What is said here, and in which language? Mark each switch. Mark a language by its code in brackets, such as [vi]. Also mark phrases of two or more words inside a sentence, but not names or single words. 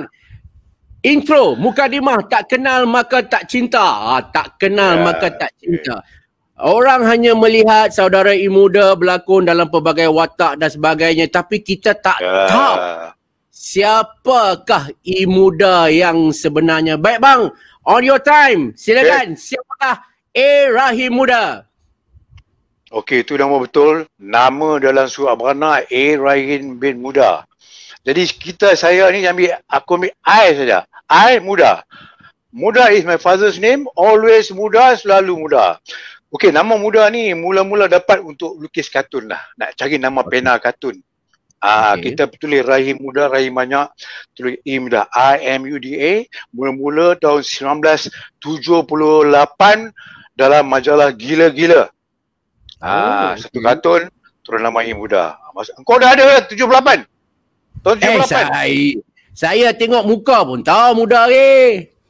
[ms] Intro, mukadimah, tak kenal maka tak cinta. Tak kenal maka tak cinta. Orang hanya melihat saudara Muda berlakon dalam pelbagai watak dan sebagainya, tapi kita tak tahu siapakah Muda yang sebenarnya. Baik bang, [en] on your time, [ms] silakan. Siapakah Rahim Muda? Okey, itu nama betul. Nama dalam surat beranak Rahim bin Muda. Jadi saya ni aku ambil I saja. [en] I Muda. Muda is my father's name. [ms] Always muda, selalu muda. Okey, nama Muda ni mula-mula dapat untuk lukis kartun lah. Nak cari nama pena kartun. Kita tulis Rahim Muda, Rahim banyak. Tulis Muda. I-M-U-D-A. Mula-mula tahun 1978 dalam majalah Gila-Gila. Satu kartun, turun nama Muda. Kau dah ada 78? Tahun 78. Saya tengok muka pun tahu muda ke.